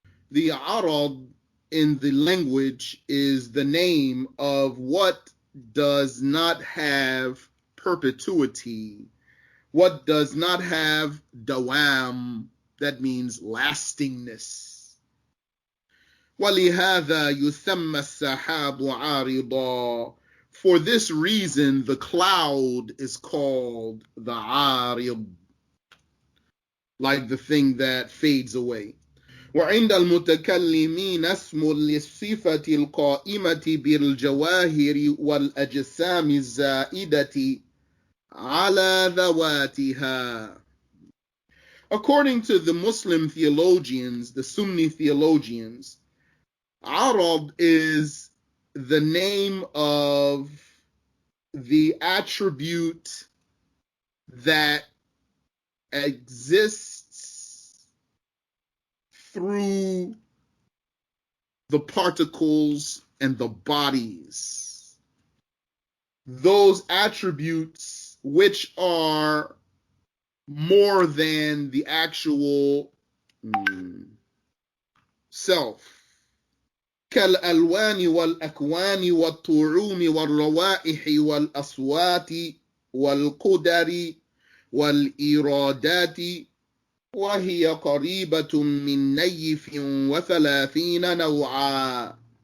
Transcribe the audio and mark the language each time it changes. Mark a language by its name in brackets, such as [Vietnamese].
[English] The arad in the language is the name of what does not have perpetuity, what does not have dawam, that means lastingness. [Arabic] وَلِهَذَا يُسَمَّى السَّحَابُ عَارِضًا. [English] For this reason, the cloud is called the arid, like the thing that fades away. [Arabic] وعند المتكلمين اسم للصفة القائمة بالجواهر والأجسام الزائدة على ذواتها. [English] According to the Muslim theologians, the Sunni theologians, arad is the name of the attribute that exists through the particles and the bodies. Those attributes which are more than the actual self. [Arabic] كالألوان والأكوان والطعوم والروائح والأصوات والقدر والإرادات وهي قريبة من نيف وثلاثين نوعا.